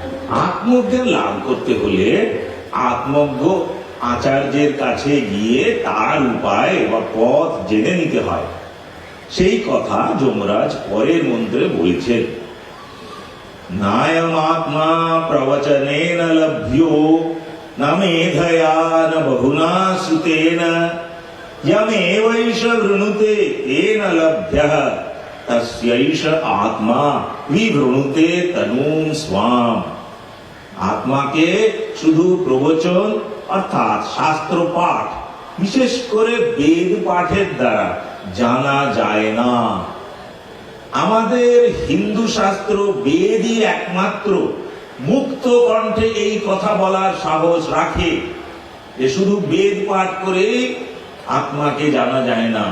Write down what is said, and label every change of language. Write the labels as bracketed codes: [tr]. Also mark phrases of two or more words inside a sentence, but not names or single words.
[bn] আত্মজ্ঞান লাভ করতে হলে আত্মজ্ঞ আচার্যের কাছে গিয়ে তার উপায় বা পথ জেনে নিতে হয়। সেই কথা যমরাজ পরের মন্ত্রে বলেছেন, [sa] নায়ম আত্মা প্রবচনেন লভ্যো না মেধয়া না বহুনা সুতেন यमेवैष वृणुते तेन लभ्यः तस्यैष आत्मा विवृणुते तनुं स्वाम। [bn] আত্মাকে শুধু প্রবচন অর্থাৎ শাস্ত্র পাঠ, বিশেষ করে বেদ পাঠের দ্বারা জানা যায় না। আমাদের হিন্দু শাস্ত্র বেদই একমাত্র মুক্ত কণ্ঠে এই কথা বলার সাহস রাখে যে শুধু বেদ পাঠ করে আত্মাকে জানা যায় না।